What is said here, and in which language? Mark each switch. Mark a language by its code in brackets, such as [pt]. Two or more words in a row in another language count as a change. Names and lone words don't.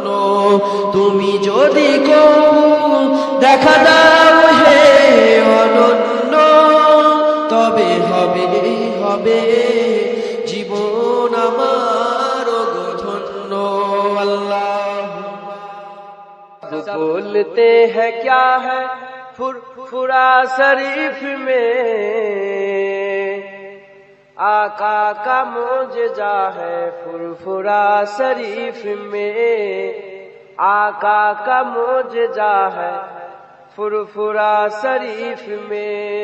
[bn] তুমি যদি কবু দেখা দাও হে অনন্য, তবে হবেই হবে জীবন আমার গো ধন্য। আল্লাহ [ur] بولتے ہیں کیا ہے فرفرا شریف میں، آقا کا معجزہ ہے فرفرا شریف میں، آقا کا معجزہ ہے فرفرا شریف میں۔